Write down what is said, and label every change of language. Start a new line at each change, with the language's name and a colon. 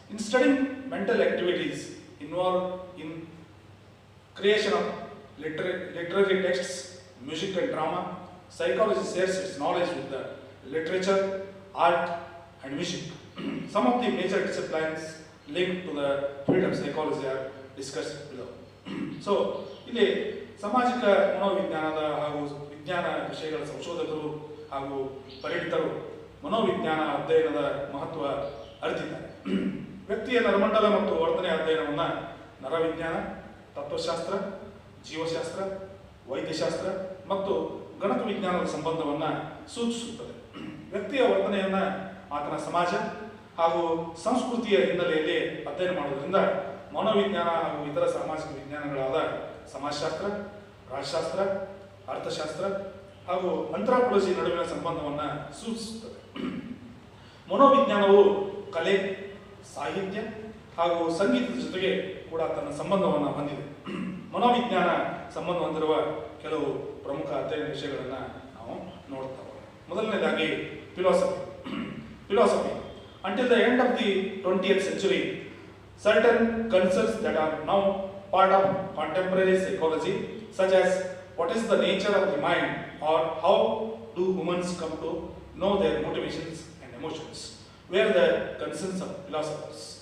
English: In studying mental activities involved in creation of literary texts, music and drama, psychology shares its knowledge with the literature, art, and music. Some of the major disciplines linked to the field of psychology are discussed below.
Kannada: So, ಇಲ್ಲಿ ಸಾಮಾಜಿಕ ಮನೋವಿಜ್ಞಾನದ ಹಾಗೂ ವಿಜ್ಞಾನ ವಿಷಯಗಳ ಸಂಶೋಧಕರು ಹಾಗೂ ಪರಿಣಿತರು ಮನೋವಿಜ್ಞಾನ ಅಧ್ಯಯನದ ಮಹತ್ವ ಅರಿತಿದ್ದಾರೆ. ವ್ಯಕ್ತಿಯ ನರಮಂಡಲ ಮತ್ತು ವರ್ತನೆ ಅಧ್ಯಯನವನ್ನು ನರವಿಜ್ಞಾನ, ತತ್ವಶಾಸ್ತ್ರ, ಜೀವಶಾಸ್ತ್ರ, ವೈದ್ಯಶಾಸ್ತ್ರ ಮತ್ತು ಗಣಕ ವಿಜ್ಞಾನದ ಸಂಬಂಧವನ್ನು ಸೂಚಿಸುತ್ತದೆ. ವ್ಯಕ್ತಿಯ ವರ್ತನೆಯನ್ನು ಆತನ ಸಮಾಜ ಹಾಗೂ ಸಂಸ್ಕೃತಿಯ ಹಿನ್ನೆಲೆಯಲ್ಲಿ ಅಧ್ಯಯನ ಮಾಡೋದ್ರಿಂದ ಮನೋವಿಜ್ಞಾನ ಹಾಗೂ ಇತರ ಸಾಮಾಜಿಕ ವಿಜ್ಞಾನಗಳಾದ ಸಮಾಜಶಾಸ್ತ್ರ, ರಾಜ್ಯಶಾಸ್ತ್ರ, ಅರ್ಥಶಾಸ್ತ್ರ ಹಾಗೂ ಆಂಥ್ರೋಪಾಲಜಿ ನಡುವಿನ ಸಂಬಂಧವನ್ನು ಸೂಚಿಸುತ್ತದೆ. ಮನೋವಿಜ್ಞಾನವು ಕಲೆ, ಸಾಹಿತ್ಯ ಹಾಗೂ ಸಂಗೀತದ ಜೊತೆಗೆ ಕೂಡ ತನ್ನ ಸಂಬಂಧವನ್ನು ಹೊಂದಿದೆ. ಮನೋವಿಜ್ಞಾನ ಸಂಬಂಧ ಹೊಂದಿರುವ ಕೆಲವು ಪ್ರಮುಖ ಅಧ್ಯಯನ ವಿಷಯಗಳನ್ನು ನಾವು ನೋಡ್ತಾ ಹೋಗೋಣ. ಮೊದಲನೇದಾಗಿ philosophy.
English: Until the end of the 20th century, certain concepts that are now part of contemporary psychology, such as what is the nature of the mind or how do humans come to know their motivations and emotions, were the concerns of philosophers.